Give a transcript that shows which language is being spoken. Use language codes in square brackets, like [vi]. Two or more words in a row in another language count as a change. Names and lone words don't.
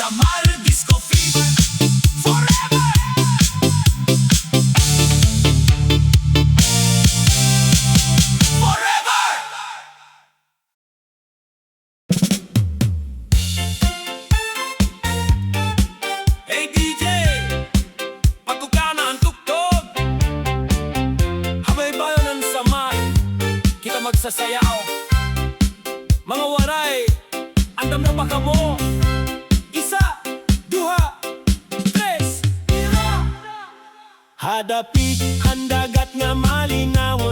[en] Samar Disco Fever Forever. Forever. Hey DJ, [war] pagkukana ang tuktok. Habay bayo ng samar, kita magsasayaw. Mga waray, andam na pa kamo. Isa, duha, tres, tira. Hadapi, handagat nga malinawon.